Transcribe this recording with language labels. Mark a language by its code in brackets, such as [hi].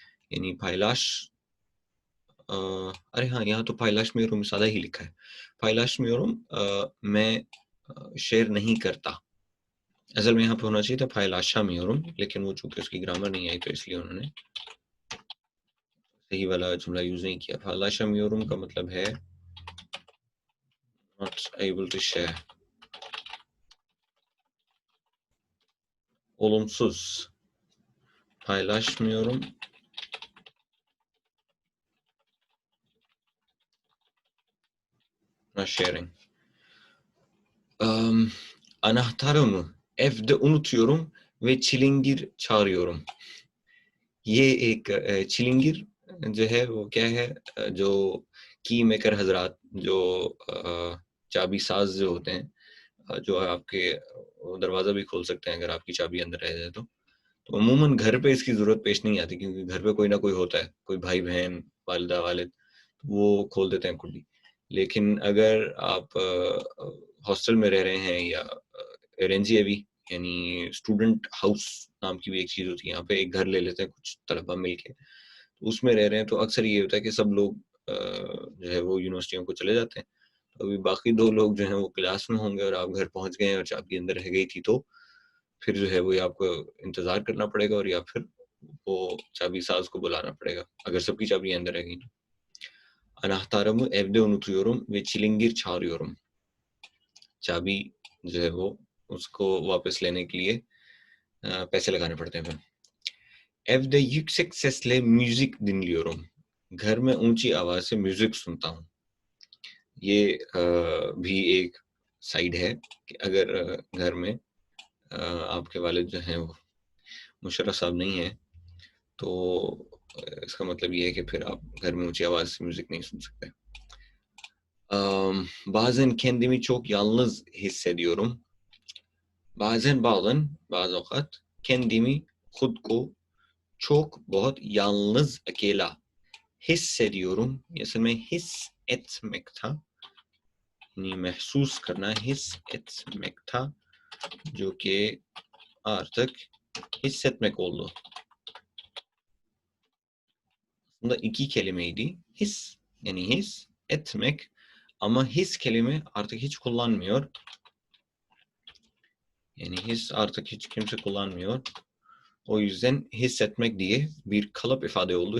[ur] یعنی ارے ہاں یہاں تو paylaşmıyorum سادہ ہی لکھا ہے. paylaşmıyorum میں شیئر نہیں کرتا. اصل میں یہاں پہ ہونا چاہیے تھا paylaşamıyorum, لیکن وہ چونکہ اس کی گرامر نہیں آئی تو اس لیے انہوں نے صحیح والا جملہ یوز نہیں کیا. [en] paylaşamıyorum کا مطلب ہے not able to share. [tr] olumsuz. paylaşmıyorum [en] not sharing. [tr] Anahtarımı evde unutuyorum ve çilingir çağırıyorum. [ur] یہ ایک چلنگر جو ہے وہ کیا ہے, جو کی میکر حضرات, جو چابی ساز جو ہوتے ہیں, جو آپ کے دروازہ بھی کھول سکتے ہیں اگر آپ کی چابی اندر رہ جائے تو عموماً گھر پہ اس کی ضرورت پیش نہیں آتی, کیونکہ گھر پہ کوئی نہ کوئی ہوتا ہے, کوئی بھائی بہن, والدہ والد, وہ کھول دیتے ہیں کنڈی. لیکن اگر آپ ہاسٹل میں رہ رہے ہیں یا ارینجی ابھی یعنی اسٹوڈنٹ ہاؤس نام کی بھی ایک چیز ہوتی ہے, یہاں پہ ایک گھر لے لیتے ہیں کچھ طلبہ مل کے, تو اس میں رہ رہے ہیں, تو اکثر یہ ہوتا ہے کہ سب لوگ جو ہے وہ یونیورسٹیوں کو چلے جاتے ہیں. ابھی باقی 2 لوگ جو ہیں وہ کلاس میں ہوں گے اور آپ گھر پہنچ گئے ہیں اور چابی اندر رہ گئی تھی, تو پھر جو ہے وہ آپ کو انتظار کرنا پڑے گا, اور یا پھر وہ چابی ساز کو بلانا پڑے گا اگر سب کی چابی اندر رہ گئی. [tr] Anahtarımı evde unutuyorum ve çilingir çağırıyorum. [ur] چابی جو ہے وہ اس کو واپس لینے کے لیے پیسے لگانے پڑتے ہیں. پھر [tr] Evde yüksek sesle müzik dinliyorum. [ur] گھر میں اونچی آواز سے میوزک سنتا ہوں. یہ بھی ایک سائڈ ہے کہ اگر گھر میں آپ کے والد جو ہیں وہ مشرف صاحب نہیں ہیں, تو اس کا مطلب یہ ہے کہ پھر آپ گھر میں اونچی آواز سے میوزک نہیں سن سکتے. [tr] Bazen kendimi çok yalnız hissediyorum. [ur] Bazen بعض اوقات kendimi خود کو çok بہت yalnız اکیلا hissediyorum. یہ اصل میں حس etmek تھا, یعنی محسوس کرنا. حس etmek تھا جو کہ [tr] artık hissetmek oldu. Bunda 2 kelimeydi. His yani his etmek, ama his kelime artık hiç kullanmıyor. Yani his artık hiç kimse kullanmıyor. O yüzden hissetmek diye bir kalıp ifade oldu.